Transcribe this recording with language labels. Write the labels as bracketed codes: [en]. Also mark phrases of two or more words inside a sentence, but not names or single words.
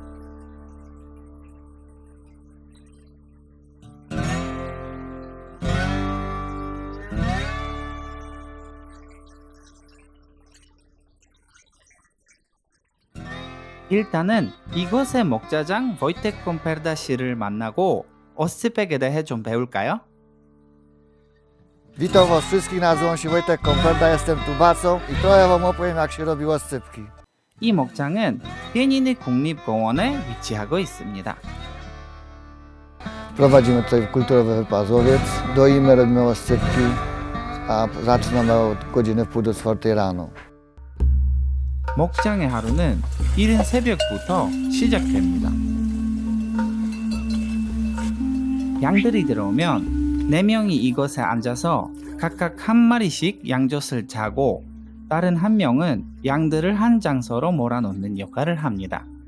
[ko] 일단은 이곳의 목자장 보이텍 콤페르다 씨를 만나고 오스트백에 대해 좀 배울까요? [pl] Witam was wszystkich, nazywam się Wojtek Komperda, jestem tubacą i trochę wam opowiem, jak się robiło oscypki. [ko] 이 목장은 피에니느 국립공원에 wi치하고 있습니다. [pl] Prowadzimy tutaj kulturowy wypazowiec, doimy, robimy oscypki, a zaczynamy od godziny 3:30 rano. [ko] 목장의 하루는 이른 새벽부터 시작됩니다. 양들이 들어오면 4명이 이곳에 앉아서 각각 한 마리씩 양젖을 짜고 다른 한 명은 양들을 한 장소로 몰아놓는 역할을 합니다.